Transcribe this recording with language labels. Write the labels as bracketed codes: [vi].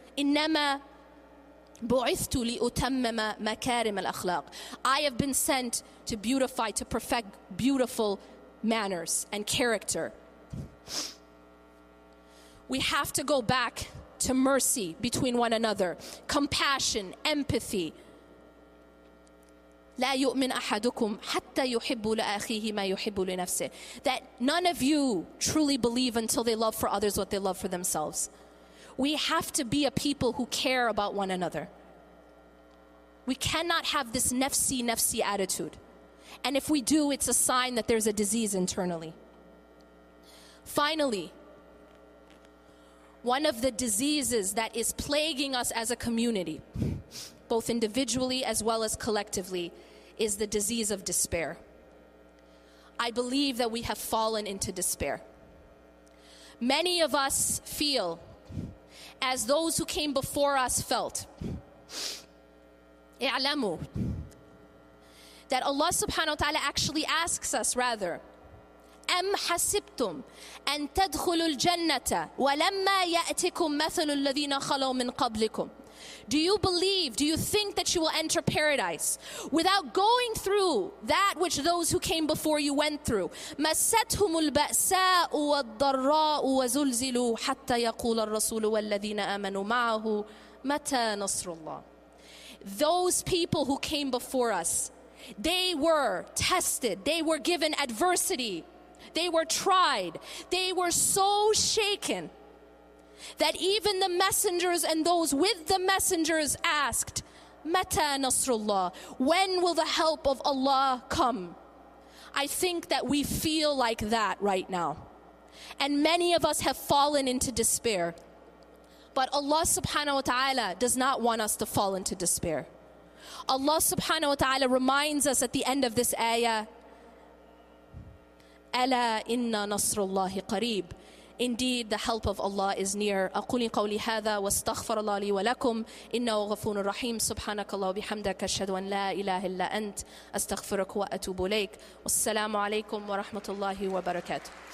[ar] إِنَّمَا بُعِثْتُ لِأُتَمَّمَ مَكَارِمَ الْأَخْلَاقِ. [en] I have been sent to beautify, to perfect beautiful manners and character. We have to go back to mercy between one another, compassion, empathy. [ar] لا يؤمن أحدكم حتى يحب لأخيه ما يحب لنفسه. [en] That none of you truly believe until they love for others what they love for themselves. We have to be a people who care about one another. We cannot have this nafsi attitude. And if we do, it's a sign that there's a disease internally. Finally, one of the diseases that is plaguing us as a community, both individually as well as collectively, is the disease of despair. I believe that we have fallen into despair. Many of us feel as those who came before us felt. اعلموا that Allah subhanahu wa ta'ala actually asks us rather, [ar] أَمْ حَسِبْتُمْ أَن تَدْخُلُوا الْجَنَّةَ وَلَمَّا يَأْتِكُمْ مَثَلُ الَّذِينَ خَلَوْا مِنْ قَبْلِكُمْ. [en] Do you believe, do you think that you will enter paradise without going through that which those who came before you went through? [ar] مَسَّتْهُمُ الْبَأْسَاءُ وَالضَّرَّاءُ وَزُلْزِلُوا حَتَّى يَقُولَ الرَّسُولُ وَالَّذِينَ آمَنُوا مَعَهُ مَتَى نَصْرُ اللَّهِ. [en] Those people who came before us, they were tested, they were given adversity, they were tried, they were so shaken that even the messengers and those with the messengers asked, Mata Nasrullah, when will the help of Allah come? I think that we feel like that right now. And many of us have fallen into despair. But Allah subhanahu wa ta'ala does not want us to fall into despair. Allah subhanahu wa ta'ala reminds us at the end of this ayah, [ar] أَلَا إِنَّ نَصْرُ اللَّهِ قَرِيبٌ. [en] Indeed, the help of Allah is near. [ar] أقول قولي هذا واستغفر الله لي ولكم إنه غفور رحيم. سبحانك الله وبحمدك أشهد أن لا إله إلا أنت أستغفرك وأتوب إليك. والسلام عليكم ورحمة الله وبركاته.